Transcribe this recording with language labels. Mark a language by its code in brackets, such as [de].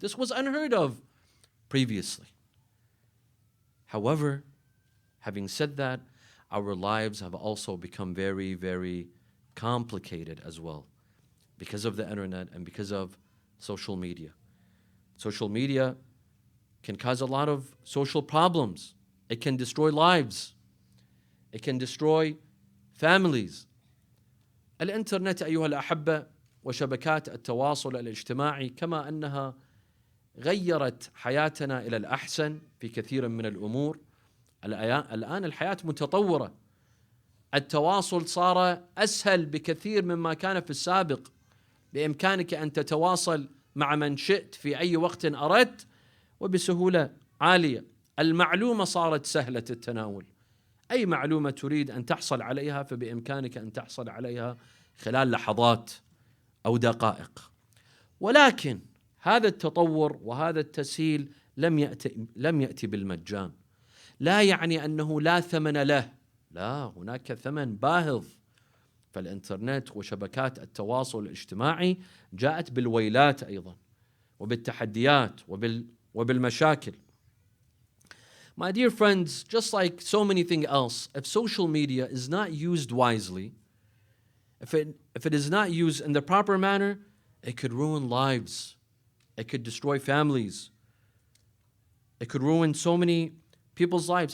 [en] This was unheard of previously. However, having said that, our lives have also become very, very complicated as well because of the internet and because of social media. Social media can cause a lot of social problems. It can destroy lives. It can destroy families. [ar] الإنترنت أيها الأحبة وشبكات التواصل الاجتماعي كما أنها غيرت حياتنا إلى الأحسن في كثير من الأمور. الآن الحياة متطورة. التواصل صار أسهل بكثير مما كان في السابق. بإمكانك أن تتواصل مع من شئت في أي وقت أردت وبسهولة عالية. المعلومة صارت سهلة التناول. أي معلومة تريد أن تحصل عليها فبإمكانك أن تحصل عليها خلال لحظات أو دقائق. ولكن هذا التطور وهذا التسهيل لم يأتي بالمجان. لا يعني أنه لا ثمن له. لا، هناك ثمن باهظ. فالإنترنت وشبكات التواصل الاجتماعي جاءت بالويلات أيضا وبالتحديات وبالمشاكل. [en] My dear friends, just like so many things else, if social media is not used wisely, if it is not used in the proper manner, it could ruin lives. It could destroy families. It could ruin so many people's lives.